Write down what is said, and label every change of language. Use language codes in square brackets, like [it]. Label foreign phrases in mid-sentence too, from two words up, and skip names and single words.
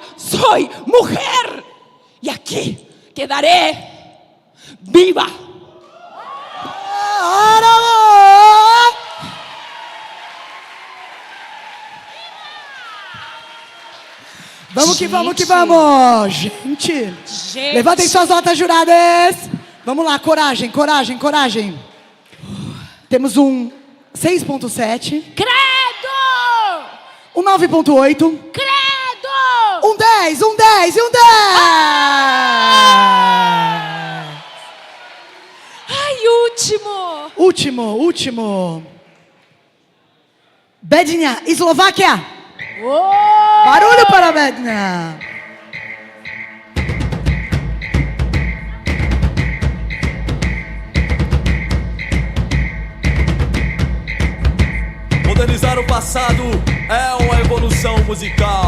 [es] Soy mujer y aquí quedaré viva. Vamos que vamos que vamos! [pt] Gente, levantem suas notas, juradas. Vamos lá, coragem, coragem, coragem. Temos um 6.7. Credo! Um 9.8. Credo! Um 10, um 10 e um 10! Ai, último! Último. Bednia, Eslováquia. Oh! Barulho para Bednia. Modernizar o passado é uma evolução musical.